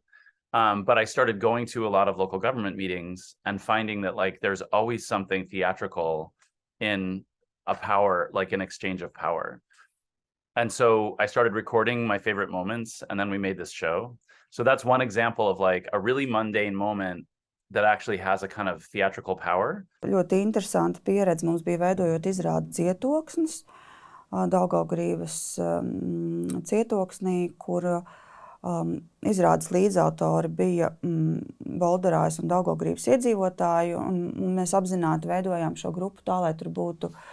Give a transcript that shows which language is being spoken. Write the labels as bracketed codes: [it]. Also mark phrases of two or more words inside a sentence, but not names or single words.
[en] But I started going to a lot of local government meetings and finding that like, there's always something theatrical in a power, like an exchange of power. And so I started recording my favorite moments, and then we made this show. So that's one example of like a really mundane moment that actually has a kind of theatrical power. [lv] Ļoti interesanta pieredze mums bija veidojot izrādi Cietoksnis, Daugavgrīvas cietoksnī, kur izrādes līdzautori bija Bolderājas un Daugavgrīvas iedzīvotāji, un mēs apzināti veidojām šo grupu tā, lai tur būtu